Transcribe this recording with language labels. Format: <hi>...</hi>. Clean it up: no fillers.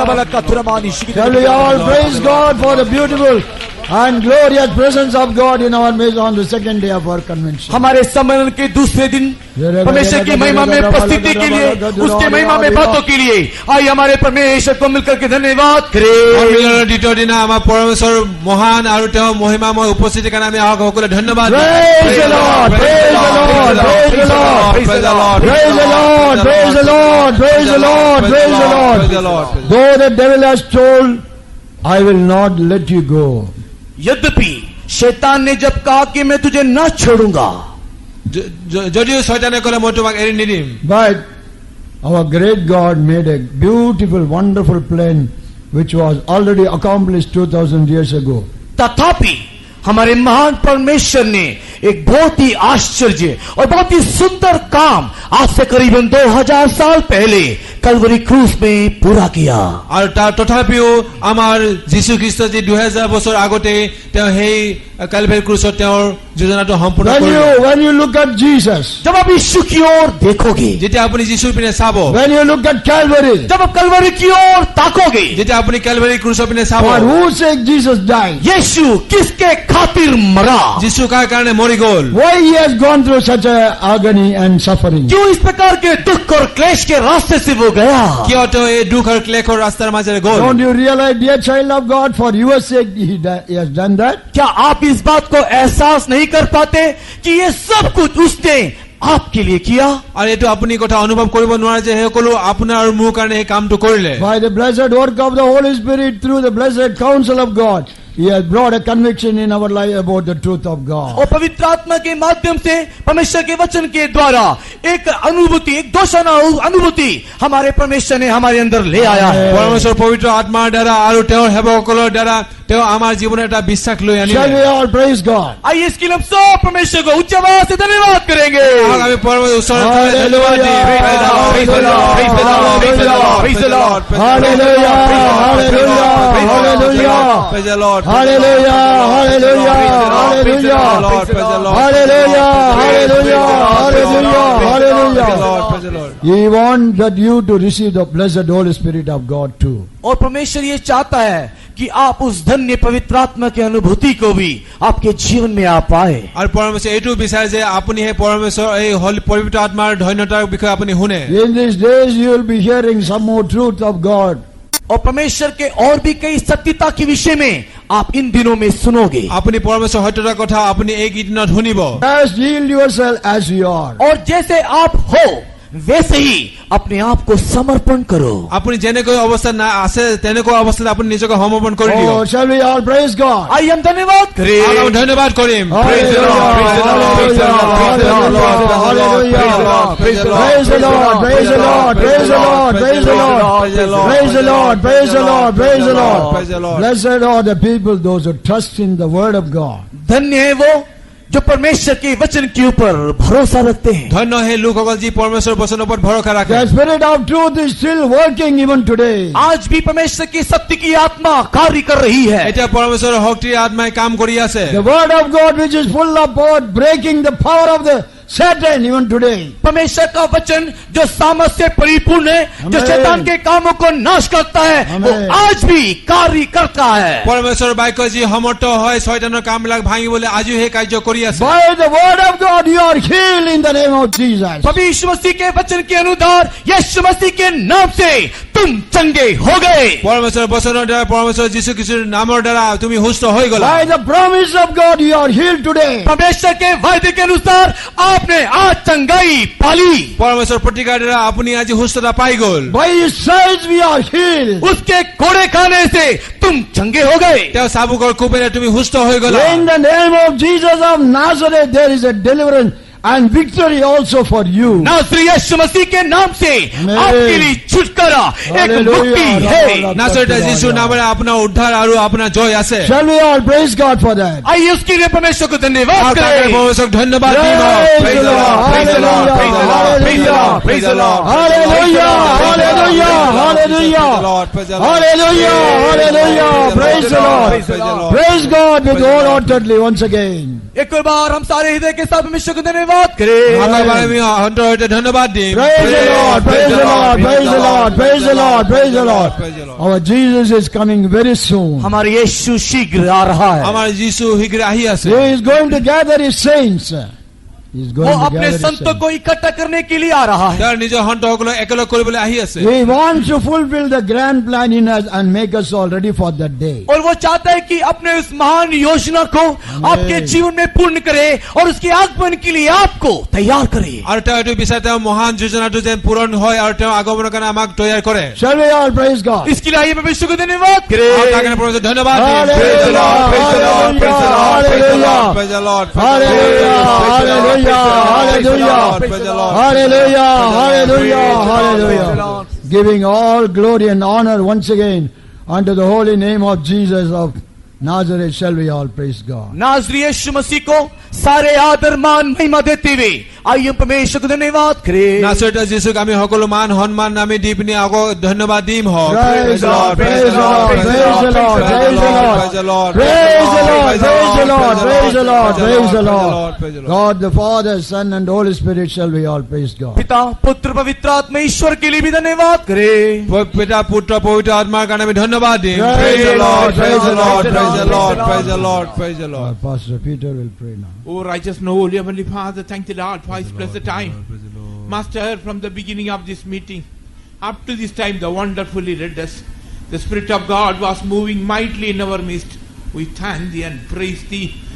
<en>Shall we all praise God for the beautiful and glorious presence of God in our midst on the second day of our convention.</en> <hi>हमारे सम्मेलन के दूसरे दिन परमेश्वर की महिमा में उपस्थिति के लिए, उसके महिमा में बातों के लिए आइए हमारे परमेश्वर को मिलकर के धन्यवाद करें।</hi> <as>সন্মিলনৰ দ্বিতীয় দিনা আমাৰ পৰমেশ্বৰ মহান আৰু তেওঁ মহিমাময় উপস্থিতিৰ কাৰণে আমি আহক সকলোৱে ধন্যবাদ দিওঁ।</as> <en>Praise the Lord, praise the Lord, praise the Lord, Praise the Lord. praise the Lord, praise the Lord, praise the Lord, praise the Praise the Lord. Lord. Though the devil has told, I will not let you go.</en> <hi>यद्यपि शैतान ने जब कहा कि मैं तुझे न छोड़ूंगा,</hi> <as>যদিও শয়তানে ক'লে মই তোমাক এৰি নিদিম,</as> <en>But our great God made a beautiful, wonderful plan which was already accomplished 2000 years ago.</en> <hi>तथापि हमारे महान परमेश्वर ने एक बहुत ही आश्चर्य और बहुत ही सुंदर काम आज से करीबन 2000 साल पहले कलवरी क्रूस में पूरा किया।</hi> <as>আৰু তাৰ তথাপিও আমাৰ যীশু খ্ৰীষ্ট যি 2000 বছৰ আগতে তেওঁ সেই কালভাৰী ক্ৰুচত তেওঁৰ যোজনাটো সম্পূৰ্ণ কৰিলে।</as> <en>When you look at Jesus,</en> <hi>जब आप यीशु की ओर देखोगे,</hi> <as>যেতিয়া আপুনি যীশুৰ পিনে চাব,</as> <en>when you look at Calvary,</en> <hi>जब आप कलवरी की ओर ताकोगे,</hi> <as>যেতিয়া আপুনি কালভাৰী ক্ৰুচৰ পিনে চাব,</as> <en>for whose sake Jesus died,</en> <hi>यीशु किसके खातिर मरा,</hi> <as>যীশু কাৰ কাৰণে মৰি গ'ল,</as> <en>why he has gone through such a agony and suffering.</en> <hi>क्यों इस प्रकार के दुख और क्लेश के रास्ते से वो गया।</hi> <as>কিয় তেওঁ এই দুখ আৰু ক্লেশৰ ৰাস্তাৰ মাজেৰে গ'ল।</as> <en>Don't you realize, dear child of God, for your sake he has done that?</en> <hi>क्या आप इस बात को एहसास नहीं कर पाते कि ये सब कुछ उसने आपके लिए किया।</hi> <as>আৰু এইটো আপুনি কথা অনুভৱ কৰিব নোৱাৰে যে সকলো আপোনাৰ আৰু মোৰ কাৰণে এই কামটো কৰিলে।</as> <en>By the blessed work of the Holy Spirit through the blessed counsel of God, he has brought a conviction in our life about the truth of God.</en> <hi>और पवित्र आत्मा के माध्यम से परमेश्वर के वचन के द्वारा एक अनुभूति, एक दोषाना अनुभूति हमारे परमेश्वर ने हमारे अंदर ले आया है।</hi> <as>পৰমেশ্বৰ পবিত্ৰ আত্মাৰ দ্বাৰা আৰু তেওঁৰ সেৱকসকলৰ দ্বাৰা তেওঁ আমাৰ জীৱনত এটা বিশ্বাস লৈ</as> <en>Shall</en> <as>আনিলে।</as> <en>we all praise God?</en> <hi>आइए इसके लिए हम सब परमेश्वर को उच्च आवाज से धन्यवाद करेंगे।</hi> <as>আহক আমি পৰমেশ্বৰৰ ওচৰত ধন্যবাদ দিম।</as> <en>Praise the Lord, praise the Lord, praise the Lord, praise the Lord, praise the Lord. Hallelujah, hallelujah, hallelujah. Praise the Lord. Hallelujah, hallelujah, Praise the hallelujah. Lord. Praise the Lord. Hallelujah, hallelujah, hallelujah, Praise the hallelujah. Lord. Praise the Lord. He wants that you to receive the blessed Holy Spirit of God too.</en> <hi>और परमेश्वर ये चाहता है कि आप उस धन्य पवित्र आत्मा की अनुभूति को भी आपके जीवन में आ पाए।</hi> <as>আৰু পৰমেশ্বৰ এইটো বিচাৰে যে আপুনি সেই পৰমেশ্বৰ এই পবিত্ৰ আত্মাৰ ধন্যতাৰ বিষয়ে আপুনি শুনে।</as> <en>In these days you will be hearing some more truth of God.</en> <hi>और परमेश्वर के और भी कई सत्यता के विषय में आप इन दिनों में सुनोगे।</hi> <as>আপুনি পৰমেশ্বৰ সত্যতাৰ কথা আপুনি এই কেইদিনত শুনিব।</as> <en>Just yield yourself as you are.</en> <hi>और जैसे आप हो वैसे ही अपने आप को समर्पण करो।</hi> <as>আপুনি যেনেকৈ অৱস্থা না আছে তেনেকৈ অৱস্থাত আপুনি নিজকে সমৰ্পণ কৰি দিয়ক।</as> <en>Oh, shall we all praise God?</en> <hi>आइए हम धन्यवाद</hi> <as>আৰু</as> <hi>करें।</hi> <as>ধন্যবাদ কৰিম।</as> <en>Praise the Lord, praise the Lord, praise the Lord, praise the Lord, hallelujah. Praise the Lord, praise the Lord, praise the Lord, praise the Lord, praise the Lord, praise the Lord, praise the Lord. Blessed are the people, those who trust in the word of God.</en> <hi>धन्य है वो जो परमेश्वर के वचन के ऊपर भरोसा रखते हैं।</hi> <as>ধন্য হে লোকসকল যি পৰমেশ্বৰৰ বচনৰ ওপৰত ভৰসা ৰাখে।</as> <en>The spirit of truth is still working even today.</en> <hi>आज भी परमेश्वर की सत्य की आत्मा कार्य कर रही है।</hi> <as>এতিয়া পৰমেশ্বৰৰ শক্তিৰ আত্মাই কাম কৰি আছে।</as> <en>The word of God which is full of power, breaking the power of the Satan even today.</en> <hi>परमेश्वर का वचन जो सामर्थ से परिपूर्ण है, जो शैतान के कामों को नाश करता है, वो आज भी कार्य करता है।</hi> <as>পৰমেশ্বৰৰ বাক্য যি সমৰ্থ হয় শয়তানৰ কামবিলাক ভাঙিবলৈ আজিও সেই কাৰ্য কৰি আছে।</as> <en>By the word of God you are healed in the name of Jesus.</en> <hi>प्रभु यीशु मसीह के वचन के अनुसार यीशु मसीह के नाम से तुम चंगे हो गए।</hi> <as>পৰমেশ্বৰৰ বচনৰ দ্বাৰা পৰমেশ্বৰ যীশু খ্ৰীষ্টৰ নামৰ দ্বাৰা তুমি সুস্থ হৈ গলা।</as> <en>By the promise of God you are healed today.</en> <hi>परमेश्वर के वायदे के अनुसार आपने आज चंगाई पाली।</hi> <as>পৰমেশ্বৰৰ প্ৰতিকাৰ দ্বাৰা আপুনি আজি সুস্থতা পাই গল।</as> <en>By his stripes we are healed.</en> <hi>उसके कोड़े खाने से तुम चंगे हो गए।</hi> <as>তেওঁ চাবুকৰ কোবেৰে তুমি সুস্থ হৈ গলা।</as> <en>In the name of Jesus of Nazareth there is a deliverance and victory also for you.</en> <hi>नासरी यीशु मसीह के नाम से आपके लिए छुटकारा एक मुक्ति है।</hi> <as>নাছৰেতৰ যীশুৰ নামেৰে আপোনাৰ উদ্ধাৰ আৰু আপোনাৰ জয় আছে।</as> <en>Shall we all praise God for that?</en> <hi>आइए उसके लिए परमेश्वर को धन्यवाद करें।</hi> <as>পৰমেশ্বৰক ধন্যবাদ দিম।</as> <en>Praise the Lord, hallelujah, hallelujah, praise the Lord, hallelujah, hallelujah, hallelujah, hallelujah, hallelujah, praise the Lord, praise God with wholeheartedly once again.</en> <hi>एक और बार हम सारे हृदय के साथ परमेश्वर को धन्यवाद करें।</hi> <as>ধন্যবাদ দিম।</as> <en>Praise the Lord, praise the Lord, praise the Lord, praise the Lord, praise the Lord. Our Jesus is coming very soon.</en> <hi>हमारे यीशु शीघ्र आ रहा है।</hi> <as>আমাৰ যীশু শীঘ্ৰে আহি আছে।</as> <en>He is going to gather his saints. He is</en> <hi>वो</hi> <en>going to</en> <hi>अपने</hi> <en>gather his</en> <hi>संतों</hi> <en>saints.</en> <hi>को इकट्ठा करने के लिए आ रहा है।</hi> <as>তেওঁৰ নিজৰ সন্তসকলক একেলগ কৰিবলৈ আহি আছে।</as> <en>He wants to fulfill the grand plan in us and make us all ready for that day.</en> <hi>और वो चाहता है कि अपने उस महान योजना को आपके जीवन में पूर्ण करे और उसके आगमन के लिए आपको तैयार करे।</hi> <as>আৰু তেওঁ এইটো বিচাৰে তেওঁ মহান যোজনাটো যেন পূৰণ হয় আৰু তেওঁ আগমনৰ কাৰণে আমাক তৈয়াৰ কৰে।</as> <en>Shall we all praise God?</en> <hi>इसके लिए आइए परमेश्वर को धन्यवाद</hi> <as>আৰু তাৰ কাৰণে</as> <hi>करें।</hi> <as>পৰমেশ্বৰক ধন্যবাদ দিম।</as> <en>Hallelujah, Praise the Lord, praise the Lord, praise the Lord, praise the Lord, praise the Lord, Hallelujah, hallelujah, hallelujah, praise the Lord. hallelujah, hallelujah, hallelujah. Giving all glory and honor once again unto the holy name of Jesus of Nazareth, shall we all praise God.</en> <hi>नाज़री यीशु मसीह को सारे आदर मान महिमा देते हुए आइए परमेश्वर को धन्यवाद करें।</hi> <as>নাছৰেতৰ যীশুক আমি সকলো মান সন্মান আমি দি পিনি আকৌ ধন্যবাদ দিম।</as> <en>Praise the Lord, praise the Lord, praise the Lord, praise the Lord, praise the Lord, praise the Lord, praise the Lord, praise the Lord, praise the Lord, Lord. praise the Lord. God the Father, Son and Holy Spirit, shall we all praise God.</en> <hi>पिता पुत्र पवित्र आत्मा ईश्वर के लिए भी धन्यवाद करें।</hi> <as>পিতা পুত্ৰ পবিত্ৰ আত্মাৰ কাৰণে আমি ধন্যবাদ দিম।</as> <en>Praise Praise the Lord, praise the Lord, Lord, praise the Lord, praise the Lord, praise the Lord. Pastor Peter will pray now. Oh, righteous and holy Heavenly Father, thank the Lord for His blessed time. Master, from the beginning of this meeting up to this time, the wonderfully led us. The Spirit of God was moving mightily in our midst. We thank Thee and praise Thee.</en>